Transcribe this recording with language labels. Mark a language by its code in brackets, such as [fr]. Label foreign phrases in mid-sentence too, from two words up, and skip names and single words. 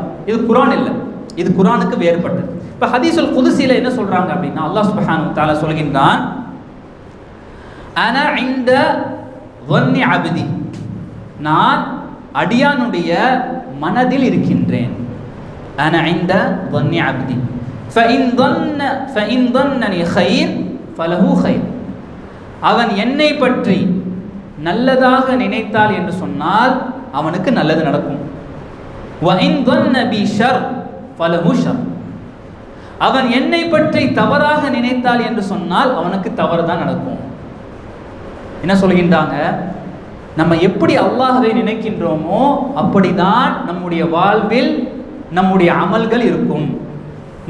[ta] இது குர்ஆன் இல்லை, இது குர்ஆனுக்கு வேறுபட்டது. இப்போ ஹதீஸுல் குதுஸில என்ன சொல்றாங்க அப்படின்னா, அல்லாஹ் [ar] سبحانه وتعالى [ta] சொல்கின்றான், [ar] أنا عند ظن عبدي, [ta] நான் அடியானுடைய மனதில் இருக்கின்றேன். [ar] أنا عند ظن عبدي فإن ظنني خير فله خير. [ta] அவன் என்னை பற்றி நல்லதாக நினைத்தால் என்று சொன்னால் அவனுக்கு நல்லது நடக்கும். [ar] وإن ظن بي شر فله شر. [ta] அவன் என்னை பற்றி தவறாக நினைத்தால் என்று சொன்னால் அவனுக்கு தவறு தான் நடக்கும். என்ன சொல்கின்றாங்க? நம்ம எப்படி அல்லாஹ்வை நினைக்கின்றோமோ அப்படிதான் நம்முடைய வாழ்வில் நம்முடைய அமல்கள் இருக்கும்.